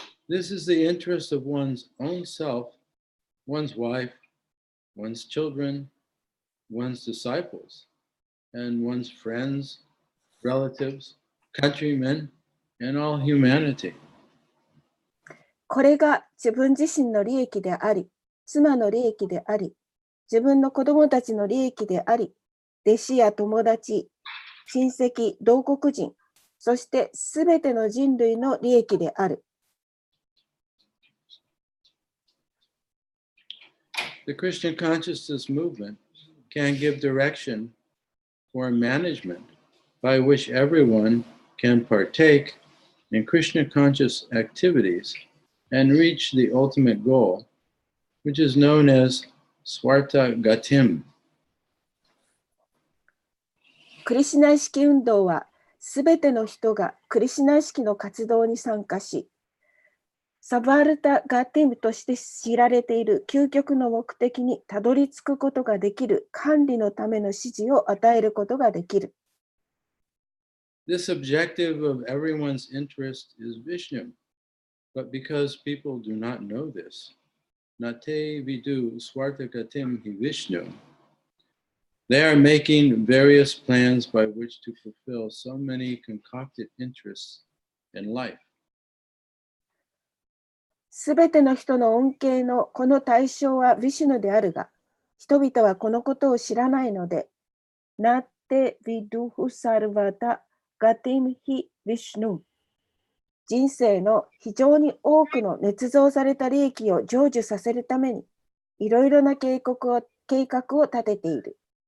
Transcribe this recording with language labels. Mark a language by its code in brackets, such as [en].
[en] This is the interest of one's own self, one's wife, one's children, one's disciples, and one's friends, relatives, countrymen, and all humanity. [ja] これが自分自身の利益であり、妻の利益であり、自分の子供たちの利益であり、弟子や友達、親戚、同国人、そしてすべての人類の利益である。 [en] The Christian consciousness movement can give direction for management by which everyone can partake in Krishna conscious activities and reach the ultimate goal, which is known as Swarta Gatim. [ja] クリシュナ意識運動は、すべての人がクリシュナ意識の活動に参加し、サバルタ・ガティムとして知られている究極の目的にたどり着くことができる管理のための指示を与えることができる。 [en] This objective of everyone's interest is Vishnu, but because people do not know this, [sa] Nate Vidu Swartagatim Hi Vishnu, [en] they are making various plans by which to fulfill so many concocted interests in life. [ja] すべての人の恩恵のこの対象はヴィシュヌであるが、人々はこのことを知らないので、ナテヴィドゥフサルバタガティムヒヴィシュヌ。人生の非常に多くの捏造された利益を成就させるために、いろいろな計画を立てている。